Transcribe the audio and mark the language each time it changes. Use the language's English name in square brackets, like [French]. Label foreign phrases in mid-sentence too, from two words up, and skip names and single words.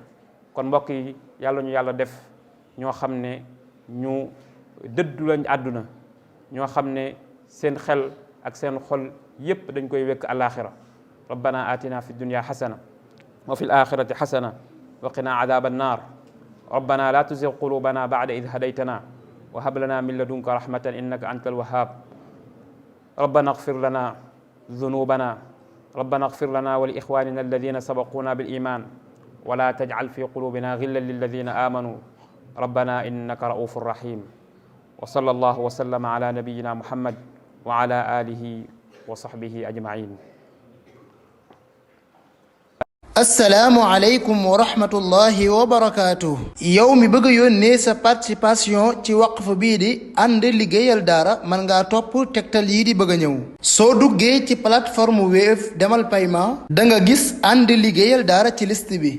[Wolof] kon mbokk yi yàlla ñu yàlla def ñoo xam ne ñu dëddu lañ àdduna, ñoo xam ne seen xel ak seen xol yépp dañ koy wekk àllaaxira. [Arabic] ربنا آتنا في الدنيا حسنة وفي الآخرة حسنة وقنا عذاب النار. ربنا لا تزغ قلوبنا بعد إذ هديتنا وهب لنا من لدنك رحمة إنك أنت الوهاب. ربنا اغفر لنا ذنوبنا ربنا اغفر لنا ولإخواننا الذين سبقونا بالإيمان ولا تجعل في قلوبنا غلا للذين آمنوا ربنا إنك رءوف رحيم. وصلى الله وسلم على نبينا محمد وعلى آله وصحبه أجمعين. السلام عليكم ورحمة الله وبركاته. [Wolof] yow mi bëgg a yónnee sa participation ci waqf bii di ànd liggéeyal daara mën ngaa topp tegtal yii di bëgg a ñëw. soo duggee ci plateforme Wave demal paiement da nga gis ànd liggéeyal daara ci liste bi.